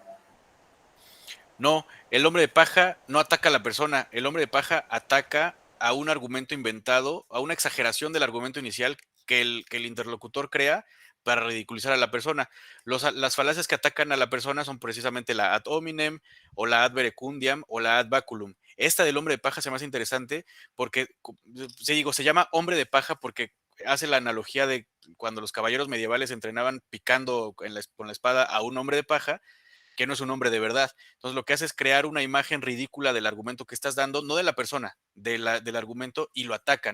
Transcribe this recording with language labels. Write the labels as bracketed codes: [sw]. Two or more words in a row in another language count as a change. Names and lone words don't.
[es] No, el hombre de paja no ataca a la persona, el hombre de paja ataca a un argumento inventado, a una exageración del argumento inicial que el interlocutor crea para ridiculizar a la persona. Las falacias que atacan a la persona son precisamente la [la] ad hominem [es] o la [la] ad verecundiam [es] o la [la] ad baculum. [es] Esta del hombre de paja se me hace interesante porque, se llama hombre de paja porque hace la analogía de cuando los caballeros medievales entrenaban picando con la espada a un hombre de paja, que no es un hombre de verdad. Entonces lo que hace es crear una imagen ridícula del argumento que estás dando, no de la persona, del argumento, y lo atacan.